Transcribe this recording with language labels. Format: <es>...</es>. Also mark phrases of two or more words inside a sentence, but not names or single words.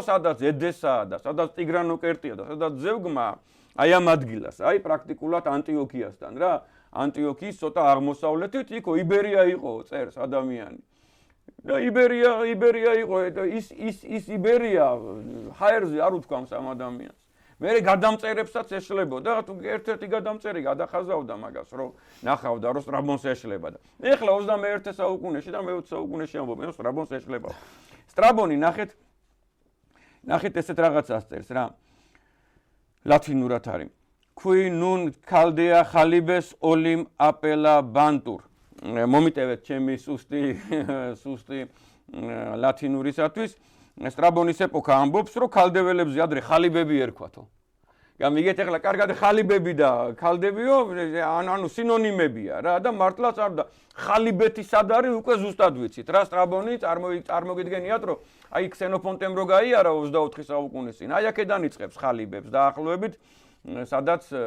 <ka>სადაც ედესაა და სადაც ტიგრანოკერტია და სადაც ზევგმა აი ამ ადგილას აი პრაქტიკულად ანტიოქიასთან რა ანტიოქიის ცოტა აღმოსავლეთით იქ იბერია იყო წერს ადამიანი და იბერია იყო ის იბერია ჰაერზე არ უთქვამს ამ ადამიანს მე გადამწერებსაც ეშლებოდა თუ ერთ-ერთი გადამწერი გადახაზავდა მაგას რომ ნახავდა რომ სტრაბონს ეშლება და ეხლა 21 საუკუნეში და მე-20 საუკუნეში ამბობენ რომ სტრაბონს ეშლება სტრაბონი ნახეთ ესეთ რაღაცას წერს რა ლათინურად არის</ka> <la>qui nun caldea halibes olim apela bantur</la> <ka>მომიტევეთ ჩემი სუსტი ლათინურისათვის სტრაბონის ეპოქა ამბობს რომ ქალდეველებზე ადრე ხალიბები ერქვათო გამიგეთ ახლა კარგად ხალიბები და ქალდებიო ანუ სინონიმებია რა და მართლაც არ და ხალიბეთი სად არის უკვე ზუსტად ვიცით რა სტრაბონი წარმოგიდგენიათ რომ აი ქსენოფონტემ რო გაიარა 24 საუკუნის წინ აი აქედან იწყებს ხალიბებს დაახლოებით სადაც</ka>